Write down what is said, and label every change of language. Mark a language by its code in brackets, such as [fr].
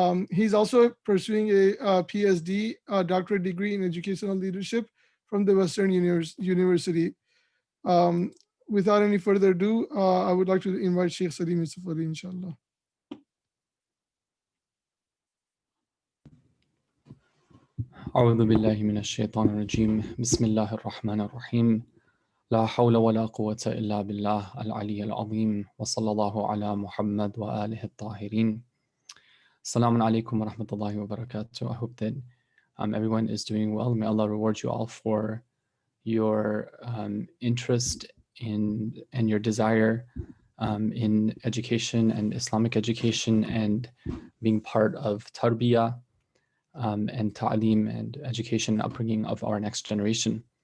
[en] He's also pursuing a PhD, doctorate degree in educational leadership from the Western University. Without any further ado, I would like to invite Sheikh Salim Yusufali, inshallah. [ar] أعوذ بالله من الشيطان الرجيم بسم الله الرحمن الرحيم لا حول ولا قوة إلا بالله العلي العظيم وصلى الله على محمد وآله الطاهرين. Assalamu alaikum wa rahmatullahi wa barakatuh. [en] I hope that everyone is doing well. May Allah reward you all for your interest in and your desire in education and Islamic education and being part of tarbiyah and ta'aleem and education and upbringing of our next generation.